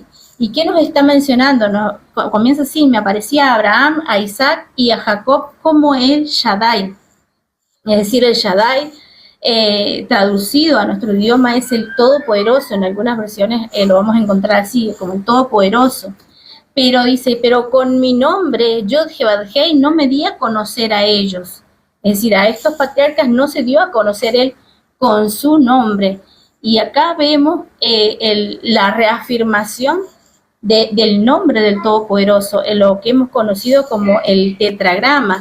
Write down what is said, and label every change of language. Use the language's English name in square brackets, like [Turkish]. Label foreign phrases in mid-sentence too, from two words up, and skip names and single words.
[Spanish] ¿Y qué nos está mencionando? Comienza así: me aparecía a Abraham, a Isaac y a Jacob como el Shaddai. Es decir, el Shaddai, traducido a nuestro idioma, es el Todopoderoso. En algunas versiones lo vamos a encontrar así, como el Todopoderoso. Pero dice, pero con mi nombre, Yod-Heh-Vav-Hei, no me di a conocer a ellos. Es decir, a estos patriarcas no se dio a conocer él con su nombre. Y acá vemos la reafirmación del nombre del Todopoderoso, en lo que hemos conocido como el tetragrama.